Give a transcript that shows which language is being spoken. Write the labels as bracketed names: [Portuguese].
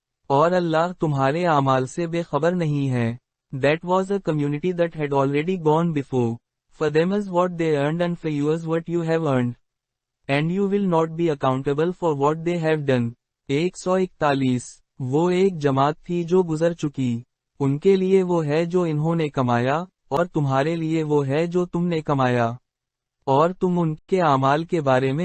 [Hindi] और अल्लाह तुम्हारे आमाल से बेखबर नहीं है. [English] That was a community that had already gone before. For them is what they earned and for you is what you have earned. And you will not be accountable for what they have done. [Hindi] 141. वो एक जमात थी जो गुजर चुकी. उनके लिए वो है जो इन्होंने कमाया, और तुम्हारे लिए वो है जो तुमने कमाया. और तुम उनके आमाल के बारे में